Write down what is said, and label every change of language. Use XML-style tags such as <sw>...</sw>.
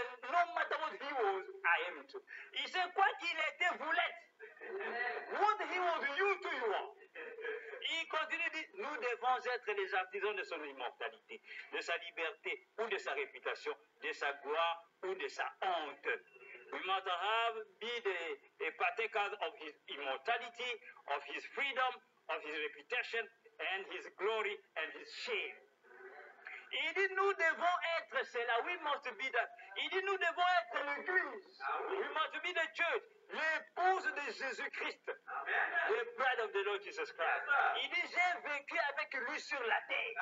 <en>No matter what he was, I am too.</en> <fr>Il sait quoi qu'il était, vous l'êtes.</fr> <en>What he was, you too, you are.</en> <fr>Il continue de dire, nous devons être les artisans de son immortalité, de sa liberté ou de sa réputation, de sa gloire ou de sa honte.</fr> <en>We must be a partakers of his immortality, of his freedom, of his reputation, and his glory and his shame.</en> <fr>Il dit, nous devons être cela.</fr> <en>We must be that.</en> <fr>Il dit, nous devons être l'église.</fr> <en>We must be the church.</en> <fr>L'épouse de Jésus-Christ.</fr> <en>The bride of the Lord Jesus Christ.</en> <fr>Il dit, j'ai vécu avec lui sur la terre.</fr>